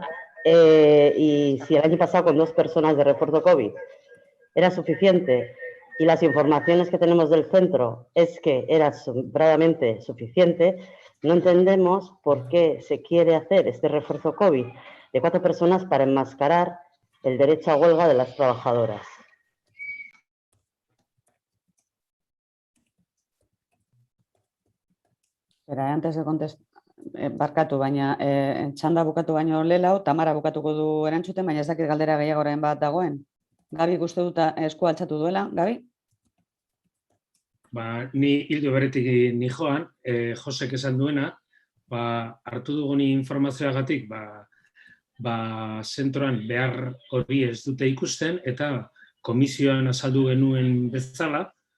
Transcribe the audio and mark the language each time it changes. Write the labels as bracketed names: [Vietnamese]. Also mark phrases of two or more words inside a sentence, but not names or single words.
[Spanish] Y si el año pasado con 2 personas de refuerzo COVID era suficiente y las informaciones que tenemos del centro es que era sobradamente suficiente, no entendemos por qué se quiere hacer este refuerzo COVID de 4 personas para enmascarar el derecho a huelga de las trabajadoras. Pero antes de contestar, [Basque] barkatu, baina txanda bukatu baino lehenago, Tamara bukatuko du erantzuten, baina ez dakit galdera gehiagoren bat dagoen. Gabi, uste dut esku altxatu duela, Gabi? Ni hildo beretik ni joan, Josek esan duena, hartu dugun informazioagatik, zentroan behar hori ez dute ikusten, eta komisioan azaldu genuen bezala,